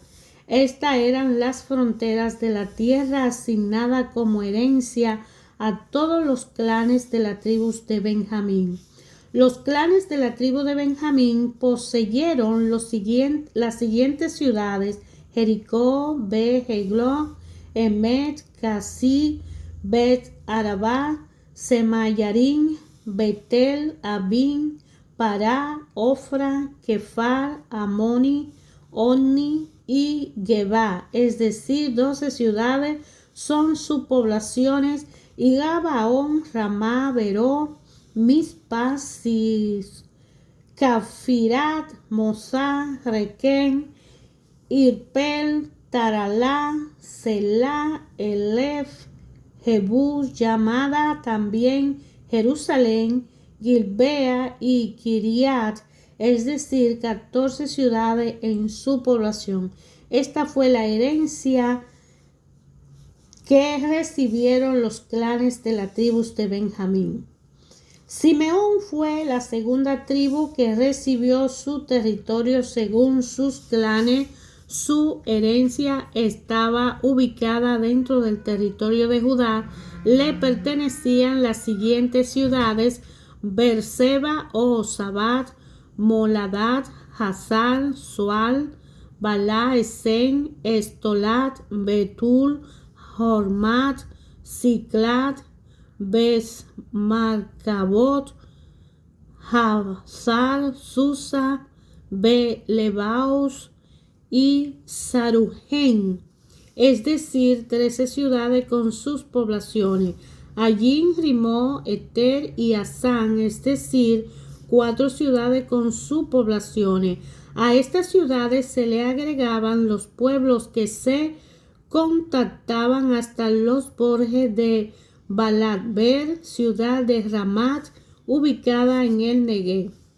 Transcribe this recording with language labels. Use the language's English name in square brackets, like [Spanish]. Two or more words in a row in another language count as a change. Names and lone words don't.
[Spanish] Estas eran las fronteras de la tierra asignada como herencia a todos los clanes de la tribu de Benjamín. Los clanes de la tribu de Benjamín poseyeron las siguientes ciudades: Jericó, Bet-Jeglón, Emet, Casí, Bet-Arabá, Semayarín, Betel, Abín, Pará, Ofra, Kefar, Amoni, Onni y Gebá, es decir, 12 ciudades son sus poblaciones, y Gabaón, Ramá, Beró, Mizpa, Cafirat, Mosá, Requén, Irpel, Taralá, Selá, Elef, Jebús, llamada también Jerusalén, Gilbea y Kiriat, es decir, 14 ciudades en su población. Esta fue la herencia que recibieron los clanes de la tribu de Benjamín. Simeón fue la segunda tribu que recibió su territorio según sus clanes. Su herencia estaba ubicada dentro del territorio de Judá. Le pertenecían las siguientes ciudades: Beerseba o Sabat, Moladat, Hazar, Sual, Balá, Esen, Estolat, Betul, Hormat, Ziklat, Besmarcabot, Hazar, Susa, Belebaos y Saruhen, es decir, 13 ciudades con sus poblaciones. Allí Rimó, Eter y Asán, es decir, 4 ciudades con sus poblaciones. A estas ciudades se le agregaban los pueblos que se contactaban hasta los bordes de Balat-ber, ciudad de Ramat, ubicada en el Negev.